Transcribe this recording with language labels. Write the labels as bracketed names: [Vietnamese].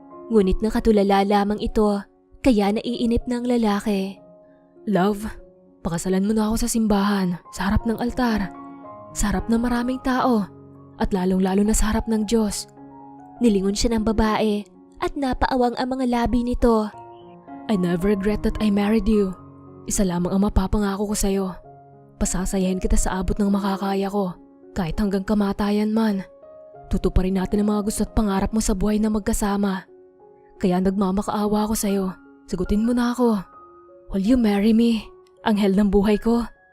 [Filipino] Ngunit nakatulala lamang ito, kaya naiinip ng lalaki. Love, pakasalan mo na ako sa simbahan, sa harap ng altar. Sa harap ng maraming tao at lalong-lalo na sa harap ng Diyos. Nilingon siya ng babae at napaawang ang mga labi nito. [English] I never regret that I married you. [Filipino] Isa lamang ang mapapangako ko sa'yo. Pasasayahin kita sa abot ng makakaya ko, kahit hanggang kamatayan man. Tutuparin natin ang mga gusto at pangarap mo sa buhay na magkasama. Kaya nagmamakaawa ako sa'yo. Sagutin mo na ako. [English] Will you marry me? [Filipino] Anghel ng buhay ko.